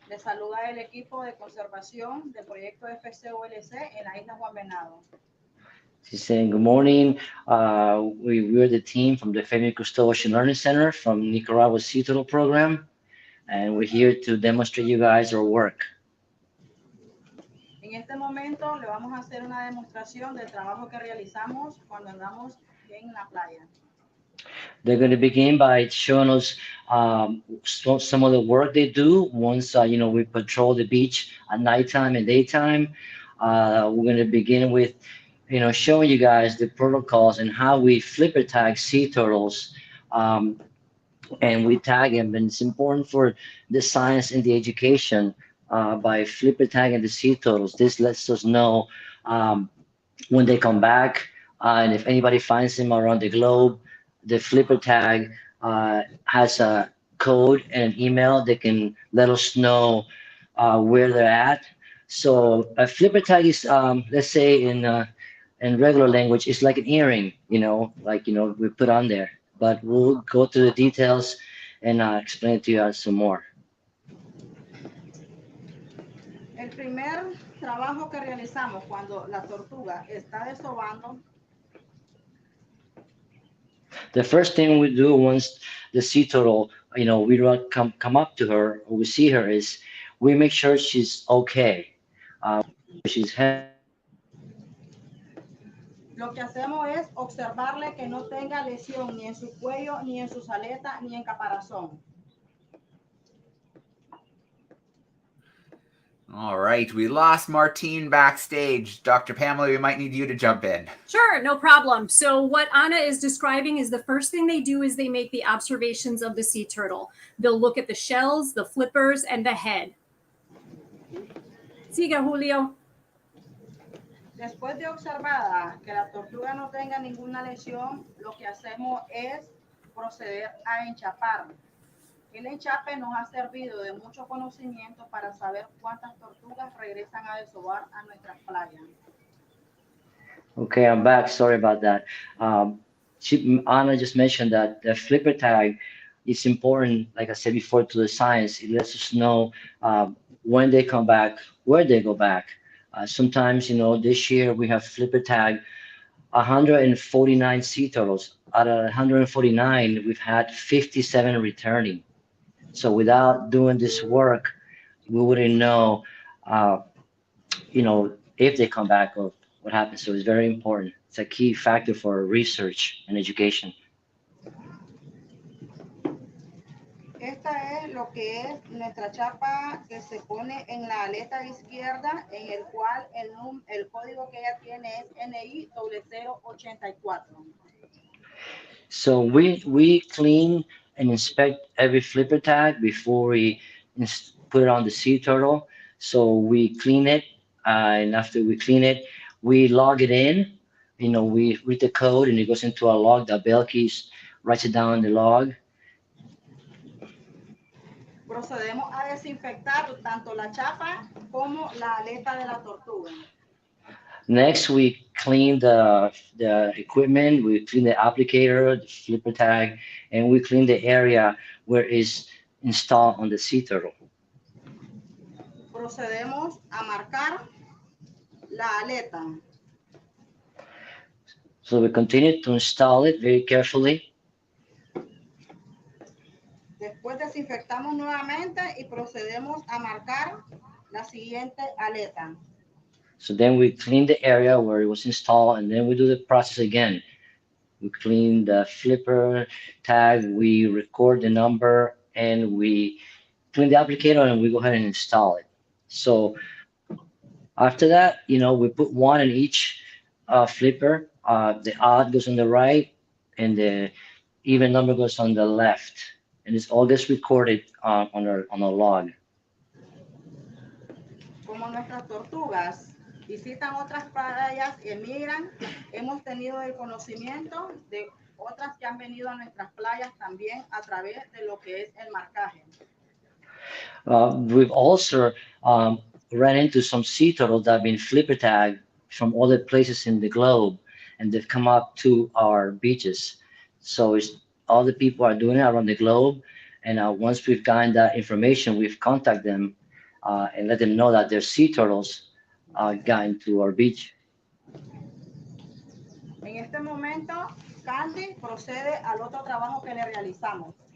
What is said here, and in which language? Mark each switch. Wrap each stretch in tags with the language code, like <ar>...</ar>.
<es>Les saluda el equipo de conservación del proyecto FCOLC en la isla Juan Venado.</es> <en>She's saying good morning. We're the team from the Fabien Cousteau Ocean Learning Center from Nicaragua Sea Turtle Program, and we're here to demonstrate you guys our work. En este momento le vamos a hacer una demostración del trabajo que realizamos cuando andamos en la playa. They're going to begin by showing us some of the work they do once we patrol the beach at nighttime and daytime. We're going to begin with showing you guys the protocols and how we flipper tag sea turtles. And we tag them, and it's important for the science and the education by flipper tagging the sea turtles. This lets us know when they come back, and if anybody finds them around the globe, the flipper tag has a code and an email that can let us know where they're at. So a flipper tag is, let's say in regular language, it's like an earring, like we put on there. But we'll go through the details and explain it to you some more.</en> <es>El primer trabajo que realizamos cuando la tortuga está desobando,</es> <en>The first thing we do once the sea turtle, we don't come up to her or we see her is we make sure she's okay. She's</en> <es>lo que hacemos es observarle que no tenga lesión ni en su cuello, ni en sus aletas, ni en caparazón.</es> <en>All right, we lost Martine backstage. Dr. Pamela, we might need you to jump in. Sure, no problem. So what Anna is describing is the first thing they do is they make the observations of the sea turtle. They'll look at the shells, the flippers, and the head.</en> <es>Siga, Julio. Después de observada que la tortuga no tenga ninguna lesión, lo que hacemos es proceder a enchapar. El enchape nos ha servido de mucho conocimiento para saber cuántas tortugas regresan a desovar a nuestras playas.</es> <en>Okay, I'm back. Sorry about that. Anna just mentioned that the flipper tag is important, like I said before, to the science. It lets us know when they come back, where they go back. Sometimes, this year we have flipper tag 149 sea turtles. Out of 149, we've had 57 returning. So without doing this work, we wouldn't know, if they come back or what happens. So it's very important. It's a key factor for research and education.</en> <es>Esta es lo que es nuestra chapa que se pone en la aleta izquierda, en el cual el código que ella tiene es NI 0084.</es> <en>So we clean and inspect every flipper tag before we put it on the sea turtle. So we clean it, and after we clean it, we log it in. We read the code, and it goes into a log. The bell keys writes it down in the log.</en> <es>Procedemos a desinfectar tanto la chapa como la aleta de la tortuga.</es> <en>Next, we clean the equipment. We clean the applicator, the flipper tag, and we clean the area where it's installed on the sea turtle.</en> <es>Procedemos a marcar la aleta.</es> <en>So we continue to install it very carefully.</en> <es>Después desinfectamos nuevamente y procedemos a marcar la siguiente aleta.</es> <en>So then we clean the area where it was installed, and then we do the process again. We clean the flipper tag, we record the number, and we clean the applicator, and we go ahead and install it. So after that, we put one in each flipper. The odd goes on the right, and the even number goes on the left. And it's all gets recorded on a log.</en> <es>Como nuestras tortugas visitan otras playas y emigran, hemos tenido el conocimiento de otras que han venido a nuestras playas también a través de lo que es el marcaje.</es> <en>We've also ran into some sea turtles that have been flipper tagged from other places in the globe, and they've come up to our beaches. So all the people are doing it around the globe, and once we've gotten that information, we've contacted them and let them know that their sea turtles got into our beach.</en> <es>En este momento, Candy procede al otro trabajo que le realizamos.</es>